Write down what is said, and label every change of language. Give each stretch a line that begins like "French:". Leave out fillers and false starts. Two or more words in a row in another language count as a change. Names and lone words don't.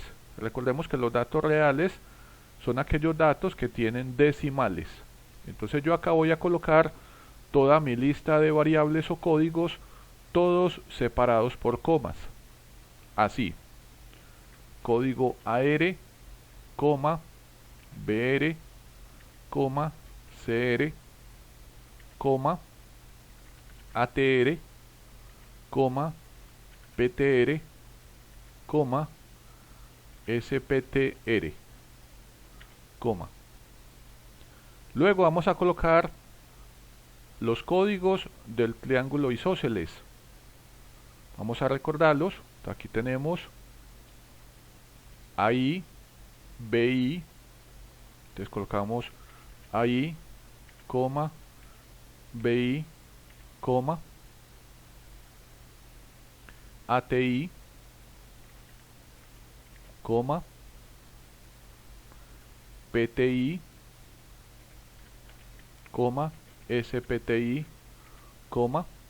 Spanish: Recordemos que los datos reales son aquellos datos que tienen decimales. Entonces yo acá voy a colocar toda mi lista de variables o códigos, todos separados por comas. Así. Código AR, coma, BR, coma, CR, coma, ATR, coma, PTR, coma, SPTR, coma. Luego vamos a colocar los códigos del triángulo isósceles. Vamos a recordarlos. Aquí tenemos AI, BI. Entonces colocamos AI, coma, BI, coma. ATI, coma, PTI, coma, SPTI, coma,